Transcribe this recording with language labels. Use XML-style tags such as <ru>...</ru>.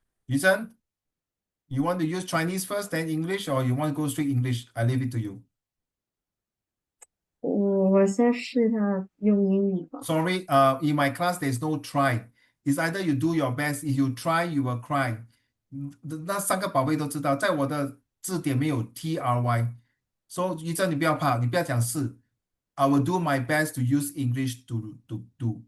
<en>Yusen, you want to use Chinese first, then English, or you want to go straight English? I leave it to you.</en> <zh>我先试一下用英语吧。</zh> <en>Sorry, in my class there's no try. It's either you do your best. If you try, you will cry.</en> <zh>那三个宝贝都知道，在我的字典没有 TRY。 So 于正你不要怕，你不要讲是。</zh> <en>I will do my best to use English to do.</en>